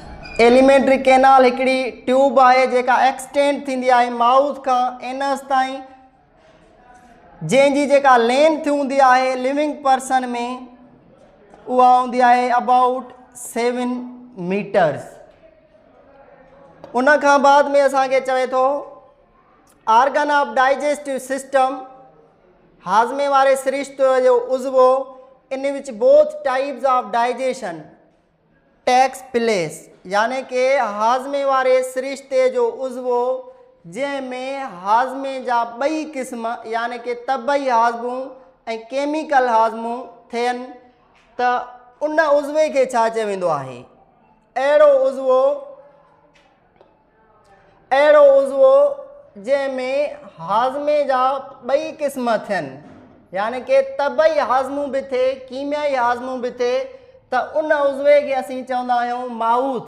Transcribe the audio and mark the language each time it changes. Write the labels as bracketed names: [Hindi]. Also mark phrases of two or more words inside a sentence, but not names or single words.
[English] alimentary canal [Sindhi] हिकिड़ी ट्यूब आहे जेका एक्सटेंड थींदी आहे माउथ खां एनस ताईं, जंहिंजी जेका लेंथ हूंदी आहे [English] living person [Sindhi] में उहा हूंदी आहे [English] about 7 meters. [Sindhi] उन खां बाद में असांखे चवे थो [English] organ of digestive system, [Sindhi] हाज़मे वारे सिरिश्ते जो उज़वो, [English] in which both types of digestion takes place, [Sindhi] यानी कि हाज़मे वारे सिरिश्ते जो उज़वो जंहिंमें हाज़मे जा ॿई क़िस्म यानी कि तबई हाज़मूं ऐं केमिकल हाज़मूं थियनि त उन उज़वे खे छा चयो वेंदो आहे? अहिड़ो उज़वो जंहिंमें हाज़मे जा ॿई क़िस्म थियनि, यानी कि तबई हाज़मूं बि थिए कीमियाई हाज़मूं बि थिए, त उन उज़वे खे असीं चवंदा आहियूं माउथ।